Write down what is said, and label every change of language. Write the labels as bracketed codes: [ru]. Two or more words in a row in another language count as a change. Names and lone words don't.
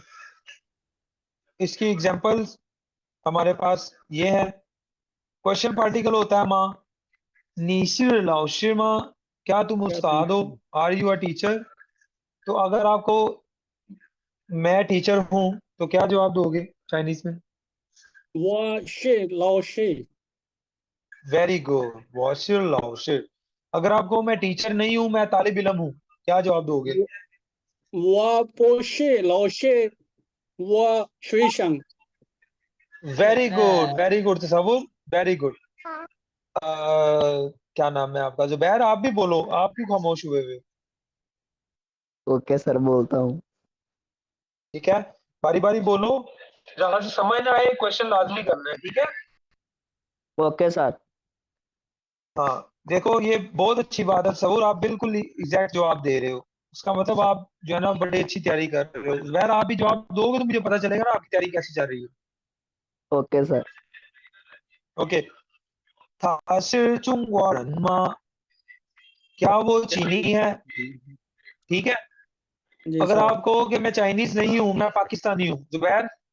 [ur] اس کی ایگزامپلز ہمارے پاس یہ ہے. [en] question particle [ur] ہوتا ہے ما, [zh] 你是老师吗 [ur] کیا تم क्या استاد ہو, [en] are you a teacher. [ur] تو اگر آپ کو میں ٹیچر ہوں تو کیا جواب دو گے چائنیز میں, [zh] 我是老师 [en] very good [zh] 我是老师. [ur] اگر آپ کو میں ٹیچر نہیں ہوں میں طالب علم ہوں، کیا جواب دو گے, [zh] 我不是老师我学生 [en] very good तसव्वुर very good. [ur] کیا نام ہے آپ کا، زبیر آپ بھی بولو، آپ کیوں خاموش ہوئے ہوئے, [en] OK sir [ur] بولتا ہوں ٹھیک ہے باری باری بولو، جہاں سے سمجھ نہ آئے کوئسچن لازمی کرنا ہے، ٹھیک ہے [en] OK sir [ur] ہاں دیکھو یہ بہت اچھی بات ہے تصور، آپ بالکل ایگزیکٹ جواب دے رہے ہو، اس کا مطلب آپ جو ہے نا بڑی اچھی تیاری کر رہے ہو. زبیر آپ بھی جواب دو گے تو مجھے پتہ چلے گا نا آپ کی تیاری کیسی چل رہی ہے, [en] OK sir [ur] ओके। [zh] 他是中国人吗 [ur] کیا وہ چینی ہے، ٹھیک ہے जी अगर सर آپ کہو کہ میں چائنیز نہیں ہوں میں پاکستانی ہوں، زبیر